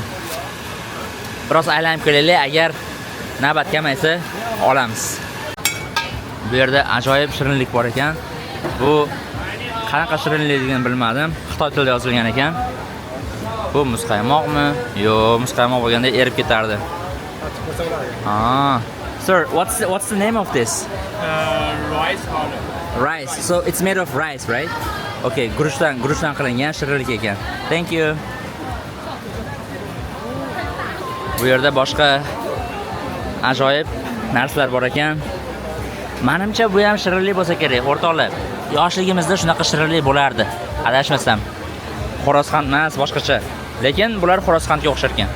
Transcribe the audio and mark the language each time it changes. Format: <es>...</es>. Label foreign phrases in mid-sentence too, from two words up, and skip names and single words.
<uz>Biroz aylanib kelaylik, agar navbat kamaysa olamiz. Bu yerda ajoyib shirinlik bor ekan. Bu qanaqa shirinlikligini bilmadim. Xitoy tilida yozilgan ekan. Bu muzqaymoqmi? Yo'q, muzqaymoq bo'lganda erib ketardi.</uz> <en>Sir, what's the name of this? Rice powder. Rice. So it's made of rice, right?</en> <uz>Okay, guruchdan qilingan shirinlik ekan.</uz> <en>Thank you.</en> <uz>Bu yerda boshqa ajoyib narsalar bor ekan. Menimcha bu ham shirinlik bo'lsa kerak, o'rtoqlar. Yoshligimizda shunaqa shirinlik bo'lardi. Adashmasam. Xo'rozqand emas, boshqacha. Lekin bular xo'rozqandga o'xshar ekan.</uz>